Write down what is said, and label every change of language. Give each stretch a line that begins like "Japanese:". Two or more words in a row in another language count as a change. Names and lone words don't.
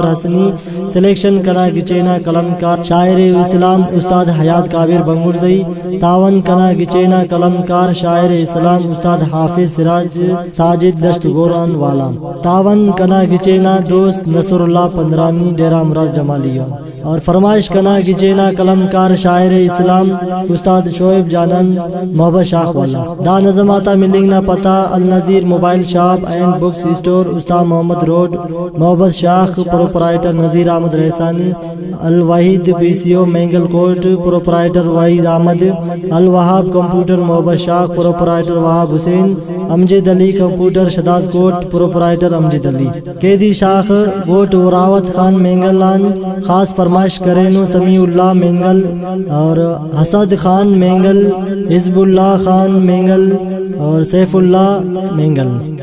Brahui: حسنی، سلیکشن کنا گچینا قلمکار شاعر اسلام استاد حیات کابر بنگل زئی، تعاون کنا گچینا قلمکار شاعر اسلام استاد حافظ سراج ساجد دشت گوران والا، تعاون کنا گچینا دوست نصر اللہ پندرانی ڈیرہ مراد جمالیہ، اور فرمائش کنا گچینا قلمکار شاعر اسلام استاد شعیب جانن محبت شاخ والا، دا نظماتا ملنگ نا پتہ النظیر موبائل شاپ اینڈ بکس اسٹور استاد محمد روڈ محبت شاخ، پروپرائٹر نذیر احمد رحسانی، الوحید پی سی او مینگل کوٹ، پروپرائٹر وحید احمد، الوہاب کمپیوٹر محبت شاخ، پروپرائٹر وہاب حسین، امجد علی کمپیوٹر شداد کوٹ، پروپرائٹر امجد علی، قیدی شاخ گوٹ وراوت خان مینگلان، خاص فرمائش کرینو سمیع اللہ مینگل اور حسد خان مینگل، حزب اللہ خان مینگل اور سیف اللہ مینگل۔